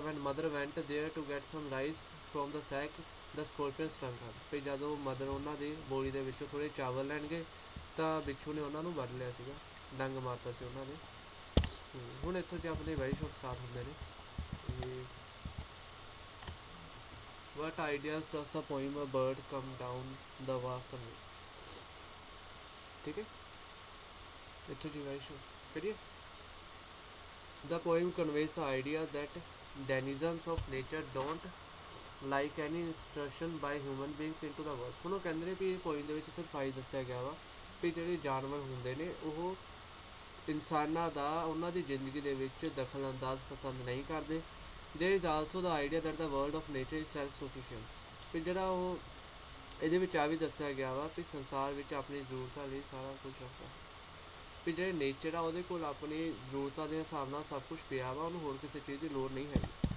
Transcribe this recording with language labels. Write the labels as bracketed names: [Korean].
[English] When mother went there to get some rice from the sack the scorpion stung her. [Punjabi] ਫਿਰ ਜਦੋਂ mother ਉਹਨਾਂ ਦੀ ਬੋਰੀ ਦੇ ਵਿੱਚੋਂ ਥੋੜ੍ਹੇ ਚਾਵਲ ਲੈਣ ਗਏ ਤਾਂ ਬਿੱਛੂ ਨੇ ਉਹਨਾਂ ਨੂੰ ਵੱਢ ਲਿਆ ਸੀਗਾ, ਡੰਗ ਮਾਰਤਾ ਸੀ ਉਹਨਾਂ ਦੇ। ਹੁਣ ਇੱਥੋਂ 'ਚ ਆਪਣੇ ਵੈਰੀ ਸ਼ੋਰਟ ਸਟਾਰਟ ਹੁੰਦੇ ਨੇ। [English] What ideas does the poem A Bird Come Down the Walk convey? [Hindi] ठीक है, [Punjabi] ਇੱਥੋਂ ਜੀ ਵੈਰੀ ਸ਼ੋਰਟ ਕਰੀਏ। [English] The poem conveys the idea that denizens of nature don't like any intrusion by human beings into the world। [Punjabi] ਹੁਣ ਉਹ ਕਹਿੰਦੇ ਨੇ ਵੀ ਇਹ ਪੋਇਮ ਦੇ ਵਿੱਚ ਸਿਰਫ ਆਈ ਦੱਸਿਆ ਗਿਆ ਵਾ ਵੀ ਜਿਹੜੇ ਜਾਨਵਰ ਹੁੰਦੇ ਨੇ ਉਹ ਇਨਸਾਨਾਂ ਦਾ ਉਹਨਾਂ ਦੀ ਜ਼ਿੰਦਗੀ ਦੇ ਵਿੱਚ ਦਖਲ ਅੰਦਾਜ਼ ਪਸੰਦ ਨਹੀਂ ਕਰਦੇ। [English] There is also the idea that the world of nature is self-sufficient। [Punjabi] ਫਿਰ ਜਿਹੜਾ ਉਹ ਇਹਦੇ ਵਿੱਚ ਆ ਵੀ ਦੱਸਿਆ ਗਿਆ ਵਾ ਵੀ ਸੰਸਾਰ ਵਿੱਚ ਆਪਣੀ ਜ਼ਰੂਰਤਾਂ ਲਈ ਸਾਰਾ ਕੁਝ ਰੱਖਦਾ। ਵੀ ਜਿਹੜੇ ਨੇਚਰ ਆ ਉਹਦੇ ਕੋਲ ਆਪਣੀ ਜ਼ਰੂਰਤਾਂ ਦੇ ਹਿਸਾਬ ਨਾਲ ਸਭ ਕੁਝ ਪਿਆ ਵਾ, ਉਹਨੂੰ ਹੋਰ ਕਿਸੇ ਚੀਜ਼ ਦੀ ਲੋੜ ਨਹੀਂ ਹੈਗੀ।